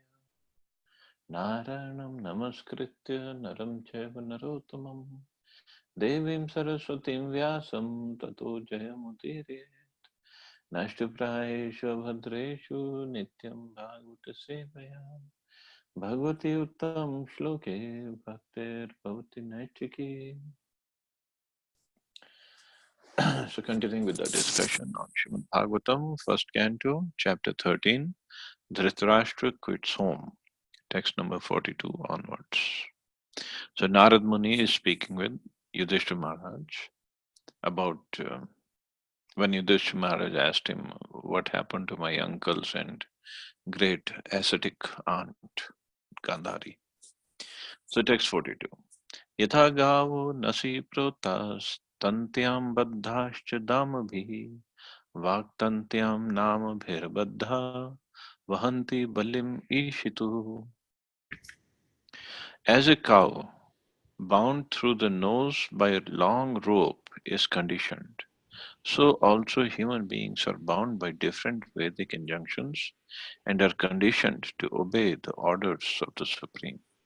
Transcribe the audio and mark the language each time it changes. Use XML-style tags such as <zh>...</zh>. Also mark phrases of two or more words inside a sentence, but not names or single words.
<sa>Narayanam Namaskritya Naram Chaiva Narottamam Devim Saraswatim Vyasam Tato Jayamudire Nashtuprayeshu Bhadreshu Nityam Bhagavata Sevaya Bhagavati Uttam Shloke Bhaktir Bhavati Naitiki.</sa> <en>So continuing with the discussion on Srimad Bhagavatam, first canto, chapter 13, Dhritarashtra quits home, text number 42 onwards. So Narad Muni is speaking with Yudhishthira Maharaj about when Yudhishthira Maharaj asked him what happened to my uncles and great ascetic aunt Gandhari. So text 42.</en> <sa>Yatha gavo nasi protas tantyam baddhascha damabhi Vaktantyam nama bhirbadha vahanti balim ishitu.</sa> <en>As a cow bound through the nose by a long rope is conditioned, so also human beings are bound by different Vedic injunctions and are conditioned to obey the orders of the Supreme.</en>